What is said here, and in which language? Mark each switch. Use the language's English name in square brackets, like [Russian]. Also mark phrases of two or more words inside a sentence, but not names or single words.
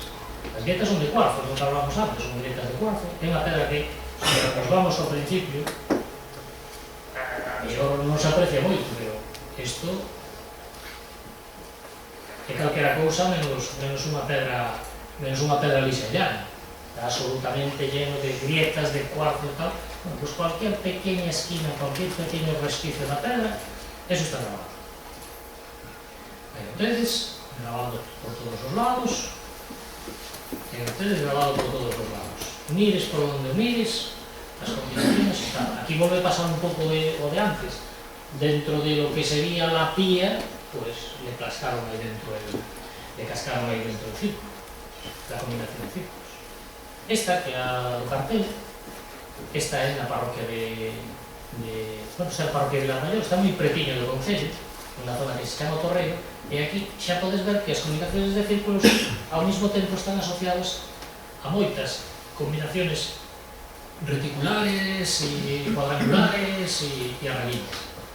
[Galician] As grietas son de cuarzo, non falamos antes, son grietas de cuarzo. É unha pedra que, se recordamos ao principio, a mellor non se aprecia moito, pero isto é calquera cousa menos unha pedra lisa e llana. [Spanish] Está absolutamente lleno de grietas de cuarzo e tal. Bueno, pues cualquier pequeña esquina, cualquier pequeño resquicio [Galician] da pedra, [Spanish] eso está grabado. [Galician] Aí ustedes, grabado por todos os lados, e ustedes grabado por todos os lados. Mires por onde mires, as combinaciones están. Aquí volve a pasar un pouco o de antes. [Spanish] Dentro de lo que sería la pía, pues le cascaron ahí dentro el círculo, la combinación de círculos. [Galician] Esta, que é a do cartel, esta é na parroquia bueno, esta é a parroquia de Vilarmaior, está moi pretiño do concello, na zona que se chama Torreiro, e aquí xa podes ver que as combinaciones de círculos ao mesmo tempo están asociadas a moitas combinaciones reticulares e cuadrangulares e arraguitas.